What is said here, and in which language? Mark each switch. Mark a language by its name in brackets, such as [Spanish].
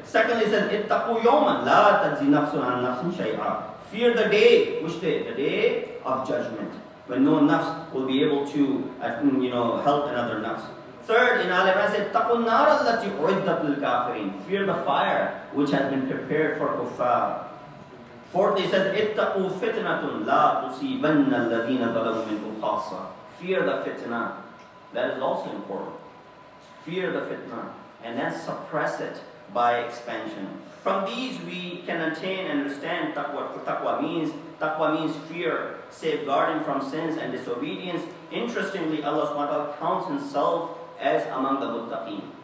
[English] Secondly, it says, [Arabic] ittaqu yawman la tajzi nafsun an nafsin shay'a. [English] Fear the day. Which day? The day of judgment. When no nafs will be able to, help another nafs. Third, in Al Imran said, [Arabic] taqun nar allati uiddat lil kafirin. [English] Fear the fire which has been prepared for kuffar. Fourthly, he says, [Arabic] اتقوا فتنة لا تصيبن الذين ظلموا منكم خاصة. [English] Fear the fitna. That is also important. Fear the fitna and then suppress it by expansion. From these we can attain and understand taqwa. Taqwa means fear, safeguarding from sins and disobedience. Interestingly, Allah subhanahu wa ta'ala counts himself as among the muttaqeen.